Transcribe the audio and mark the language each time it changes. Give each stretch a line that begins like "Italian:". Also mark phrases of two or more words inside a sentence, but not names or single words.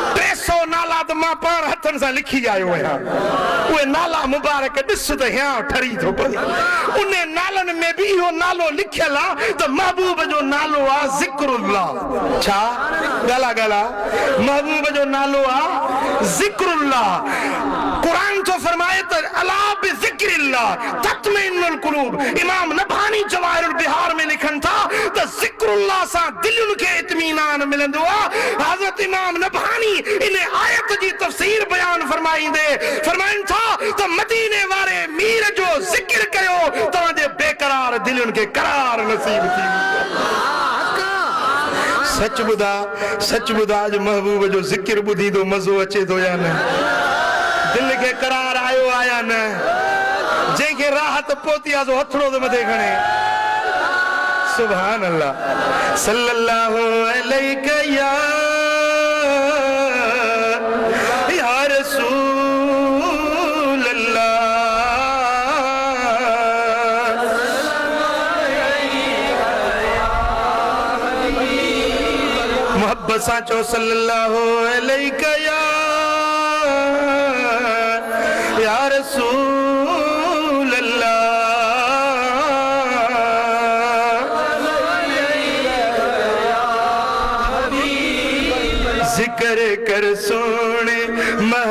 Sindhi: 300 नाला त मां पाण हथनि सां लिखी आयो आहियां। उहे नाला मुबारक ॾिस त हियां ठरी थो पए। उन नालनि में बि इहो नालो लिखियल आहे त महबूब जो नालो आहे ज़िक्रुल्लाह। छा ॻाल्हा ॻाल्हा महबूब जो नालो आहे ज़िक्रुल्लाह। कुरान तो फरमाए त
Arabic: ألا بذكر الله تطمئن القلوب.
Sindhi: इमाम नबहानी जवाहिरुल बिहार में लिखनि था त ज़िक्रुल्लाह सां दिलनि खे इत्मीनान मिलंदो आहे। हज़रत इमाम नबहानी इन आयत जी तफसीर बयान फरमाईंदे फरमाइनि था त मदीने वारे मीर जो ज़िक्र कयो तव्हांजे बेकरार दिलनि खे करार नसीब थी। सच ॿुधा अॼु महबूब जो ज़िक्र ॿुधी तो मज़ो अचे थो या न? दिल खे करार आयो आया न? जंहिंखे राहत पहुती आहे सो हथड़ो तो मथे खणे।
Arabic: سبحان الله. صلى الله عليك يا رسول الله.
Sindhi: मोहब्बत सां चओ
Arabic: صلى الله عليك يا رسول الله.
Sindhi: जिक्र कर सोने